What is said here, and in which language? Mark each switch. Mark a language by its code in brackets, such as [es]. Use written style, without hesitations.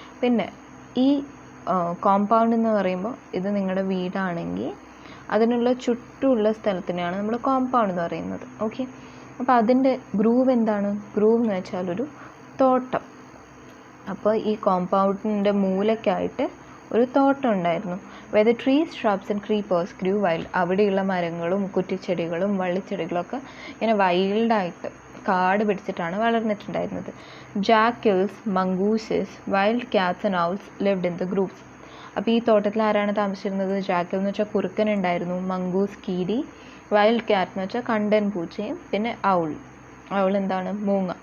[ml] പിന്നെ ഈ കോമ്പൗണ്ട് എന്ന് പറയുമ്പോൾ ഇത് നിങ്ങളുടെ വീടാണെങ്കിൽ അതിനുള്ള ചുറ്റുമുള്ള സ്ഥലത്തിനെയാണ് നമ്മൾ കോമ്പൗണ്ട് എന്ന് പറയുന്നത്. ഓക്കെ, അപ്പോൾ അതിൻ്റെ ഗ്രൂവ് എന്താണ്? ഗ്രൂവ് എന്ന് വെച്ചാൽ ഒരു തോട്ടം. അപ്പോൾ ഈ കോമ്പൗണ്ടിൻ്റെ മൂലയ്ക്കായിട്ട് ഒരു തോട്ടം ഉണ്ടായിരുന്നു. [en] where the trees, shrubs and creepers grew wild. [ml] അവിടെയുള്ള മരങ്ങളും കുറ്റിച്ചെടികളും വള്ളിച്ചെടികളൊക്കെ ഇങ്ങനെ വൈൽഡായിട്ട് കാട് പിടിച്ചിട്ടാണ് വളർന്നിട്ടുണ്ടായിരുന്നത്. [en] Jackals, mongooses, wild cats and owls lived in the groups. [ml] അപ്പോൾ ഈ തോട്ടത്തിൽ ആരാണ് താമസിച്ചിരുന്നത്? ജാക്കിൾ എന്ന് വെച്ചാൽ കുറുക്കൻ ഉണ്ടായിരുന്നു, മംഗൂസ് കീരി, വൈൽഡ് ക്യാറ്റ് എന്ന് വെച്ചാൽ കണ്ടൻ പൂച്ചയും, പിന്നെ ഔൾ എന്താണ്? മൂങ്ങ.